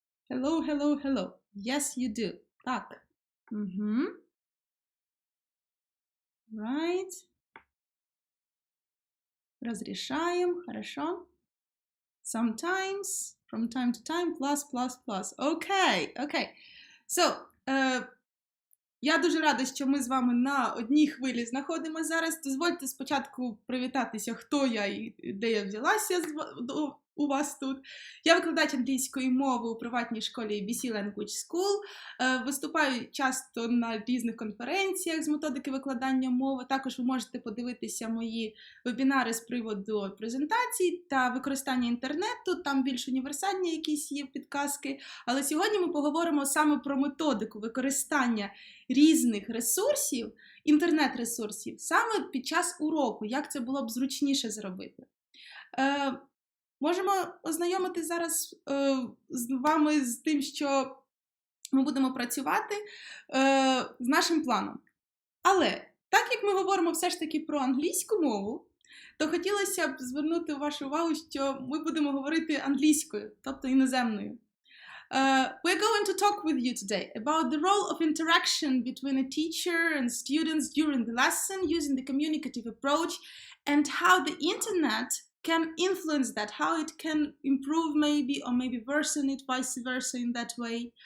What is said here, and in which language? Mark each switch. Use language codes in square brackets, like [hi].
[en] Hello. Yes, you do. Так. Right. [ru] Разрешаем, хорошо. [en] Sometimes, from time to time, plus. Okay. [uk] So, я дуже рада, що ми з вами на одній хвилі знаходимося зараз. Дозвольте спочатку привітатися, хто я і де я взялася у вас тут. Я викладач англійської мови у приватній школі BC Language School. Виступаю часто на різних конференціях з методики викладання мови. Також ви можете подивитися мої вебінари з приводу презентацій та використання інтернету. Там більш універсальні якісь є підказки. Але сьогодні ми поговоримо саме про методику використання різних ресурсів, інтернет-ресурсів, саме під час уроку, як це було б зручніше зробити. Можемо ознайомитися зараз з вами з тим, що ми будемо працювати з нашим планом. Але, так як ми говоримо все ж таки про англійську мову, то хотілося б звернути вашу увагу, що ми будемо говорити англійською, тобто іноземною. [en] We're going to talk with you today about the role of interaction between a teacher and students during the lesson using the communicative approach and how the internet can influence that, how it can improve maybe or maybe worsen it, vice versa in that way.